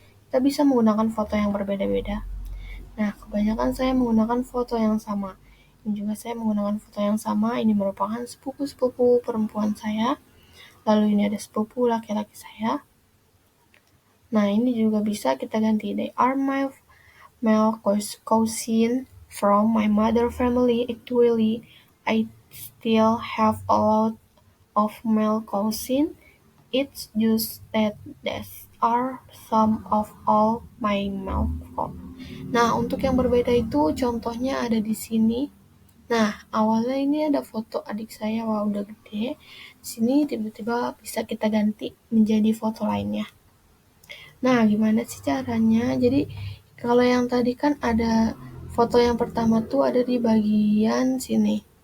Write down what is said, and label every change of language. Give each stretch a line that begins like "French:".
Indonesian: Kita bisa menggunakan foto yang berbeda-beda. Nah, kebanyakan saya menggunakan foto yang sama. Ini juga saya menggunakan foto yang sama. Ini merupakan sepupu-sepupu perempuan saya. Lalu ini ada sepupu laki-laki saya. Nah, ini juga bisa kita ganti.
English: They are my male cousin from my mother family. Actually, I still have a lot of male cousin. It's just that these are some of all my male cousin.
Indonesian: Nah, untuk yang berbeda itu contohnya ada di sini. Nah, awalnya ini ada foto adik saya, wah udah gede. Di sini tiba-tiba bisa kita ganti menjadi foto lainnya. Nah, gimana sih caranya? Jadi, kalau yang tadi kan ada foto yang pertama tuh ada di bagian sini.